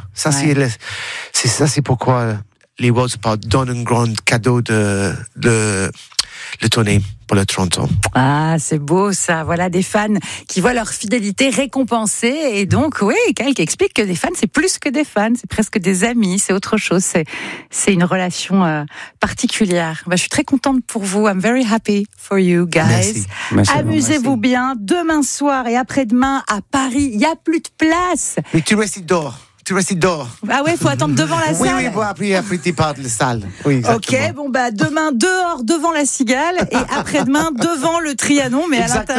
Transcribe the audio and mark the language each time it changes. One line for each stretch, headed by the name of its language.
French: C'est pourquoi les Worlds Apart donnent un grand cadeau de tournée pour le 30 ans. Ah, c'est beau ça. Voilà des fans qui voient leur fidélité récompensée. Et donc, oui, Kyle qui explique que des fans, c'est plus que des fans. C'est presque des amis, c'est autre chose. C'est une relation particulière. Bah, je suis très contente pour vous.
English: I'm very happy for you guys.
French: Merci. Amusez-vous bien. Demain soir et après-demain à Paris, il n'y a plus de place. Mais tu restes dehors. Tu restes dehors. Ah ouais, faut attendre devant la salle. Oui, bon, après tu pars de la salle. Oui, exactement. Ok, bon, bah, demain, dehors, devant la Cigale, et après-demain, devant le Trianon, mais exactement,